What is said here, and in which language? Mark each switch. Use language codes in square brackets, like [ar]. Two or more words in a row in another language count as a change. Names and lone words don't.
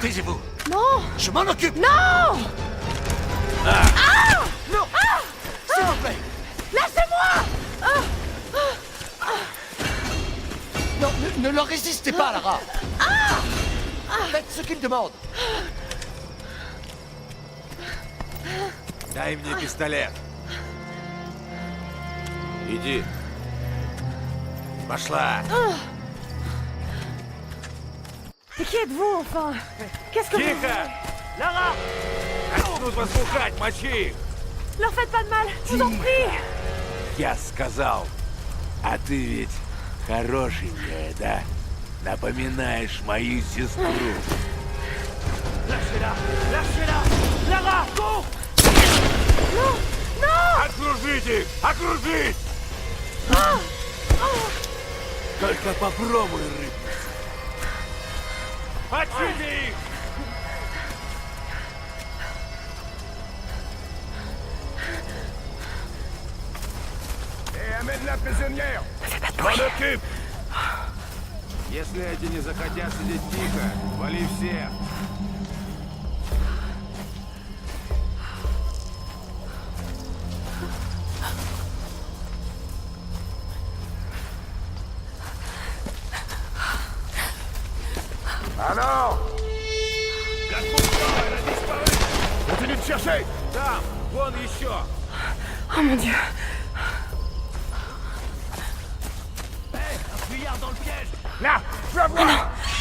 [fr] Taisez-vous. Non! Je m'en occupe. Non! Non. S'il vous plaît. Laissez-moi! Non, ne leur résistez pas, Lara. Faites ce qu'ils demandent. [ru] Дай мне пистолет. Иди. Пошла. [fr] Mais qui êtes-vous, enfin? Qu'est-ce que vous... [ru] Тихо! Лара! Начнут вас пухать, мочи их! [fr] Leur faites pas de mal, je vous en prie! [ru] Я сказал. А ты ведь хорошенькая, да? Напоминаешь мою сестру. [fr] Lâchez-la! Lâchez-la! Lara, cours! Non! Non! [ru] Окружить их! Окружить! Только попробуй рыпнуться. Отсюда их! [fr] Amène la prisonnière! M'en occupe! [ru] Если эти не захотят сидеть тихо, вали всех! [fr] Alors? Garde-toi, elle a disparu! Continue de chercher! [ru] Там, вон еще! [fr] Oh mon dieu. Un fuyard dans le piège! Là! Je veux voir!